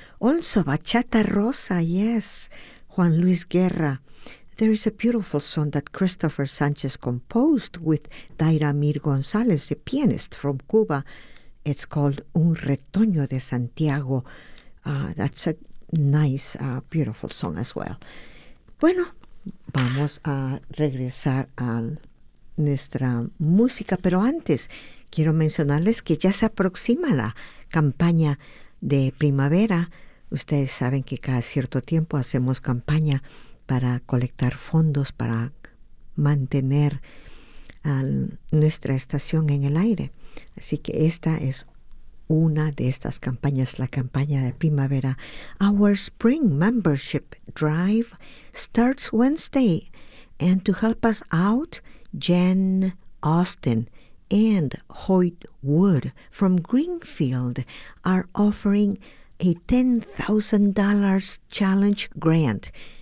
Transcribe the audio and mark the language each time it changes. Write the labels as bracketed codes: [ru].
[en] Also, Bachata Rosa, yes, Juan Luis Guerra. There is a beautiful song that Christopher Sánchez composed with Dairamir González, a pianist from Cuba. It's called Un retoño de Santiago. That's a nice, beautiful song as well. [es] Bueno, vamos a regresar a nuestra música, pero antes quiero mencionarles que ya se aproxima la campaña de primavera. Ustedes saben que cada cierto tiempo hacemos campaña para colectar fondos para mantener nuestra estación en el aire. Así que esta es una de estas campañas, la campaña de primavera. [en] Our Spring Membership Drive starts Wednesday. And to help us out, Jen Austin and Hoyt Wood from Greenfield are offering a $10,000 challenge grant.